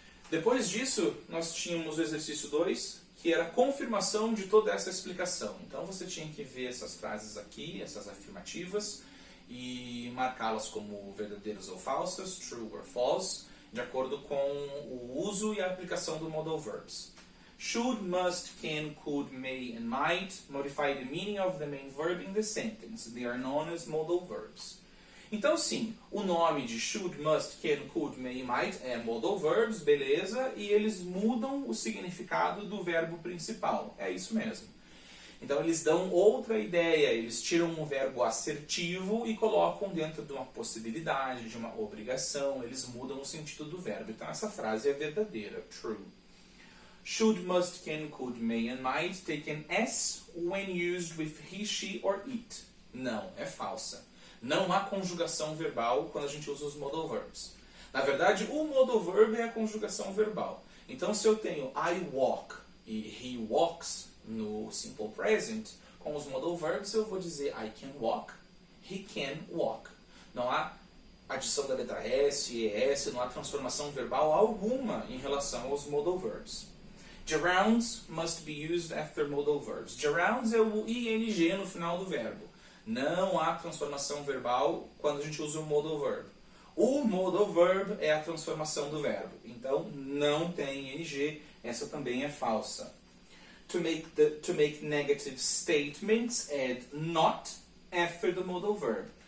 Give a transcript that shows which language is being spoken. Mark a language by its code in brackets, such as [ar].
[pt] Depois disso, nós tínhamos o exercício 2, que era a confirmação de toda essa explicação. Então você tinha que ver essas frases aqui, essas afirmativas, e marcá-las como verdadeiras ou falsas, [en] true or false, [pt] de acordo com o uso e a aplicação do modal verbs. [en] Should, must, can, could, may and might modify the meaning of the main verb in the sentence. They are known as modal verbs. [pt] Então sim, o nome de should, must, can, could, may e might é modal verbs, beleza, e eles mudam o significado do verbo principal. É isso mesmo. Então eles dão outra ideia, eles tiram um verbo assertivo e colocam dentro de uma possibilidade, de uma obrigação, eles mudam o sentido do verbo. Então essa frase é verdadeira, true. [en] Should, must, can, could, may and might take an S when used with he, she or it. [pt] Não, é falsa. Não há conjugação verbal quando a gente usa os modal verbs. Na verdade, o modal verb é a conjugação verbal. Então se eu tenho [en] I walk [pt] e [en] he walks [pt] no simple present, com os modal verbs eu vou dizer [en] I can walk, he can walk. [pt] Não há adição da letra S, ES, não há transformação verbal alguma em relação aos modal verbs. [en] Gerunds must be used after modal verbs. [pt] Gerunds é o ing no final do verbo. Não há transformação verbal quando a gente usa o modal verb. O modal verb é a transformação do verbo. Então não tem ing, essa também é falsa. [en] To make negative statements, add not after the modal verb.